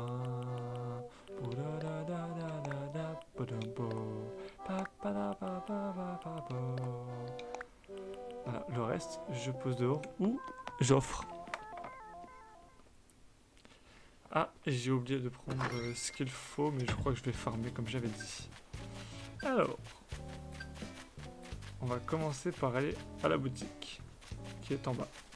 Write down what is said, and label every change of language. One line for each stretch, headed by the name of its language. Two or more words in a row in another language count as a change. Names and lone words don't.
French: Pou da da da da da da pa dum po. Pa pa da pa pa pa pa pa. Voilà, le reste, je pose dehors ou j'offre. Ah, j'ai oublié de prendre ce qu'il faut, mais je crois que je vais farmer comme j'avais dit. Alors, on va commencer par aller à la boutique, qui est en bas.